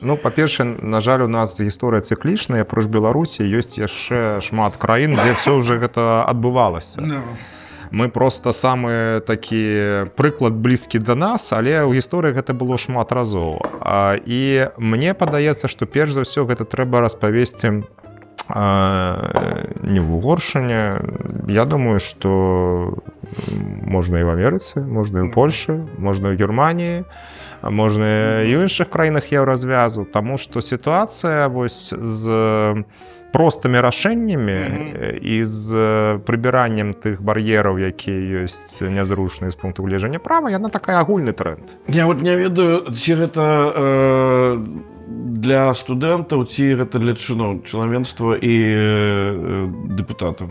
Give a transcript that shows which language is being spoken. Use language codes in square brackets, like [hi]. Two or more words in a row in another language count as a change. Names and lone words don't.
[be] Ну, па-першае, на жаль, у нас гісторыя цыклічная, апроч Беларусі ёсць яшчэ шмат краін, дзе ўсё ўжо гэта адбывалася. Мы проста самы такі прыклад блізкі да нас, але ў гісторыі гэта было шмат разоў. І мне падаецца, што перш за ўсё гэта трэба распавесці не в Угоршине. [ru] Я думаю, что можно и в Америке, можно и в Польше, можно и в Германии, можно и в [be] іншых краінах Еўразвязу, [ru] тому что ситуация [be] вось з простымі рашэннямі і з прыбіраннем тых бар'ераў, якія ёсць нязручныя з пункту гледжання права, яна такая агульны тренд. Я вот не ведаю, ці гэта для студэнтаў, ці гэта для членства і дэпутатаў.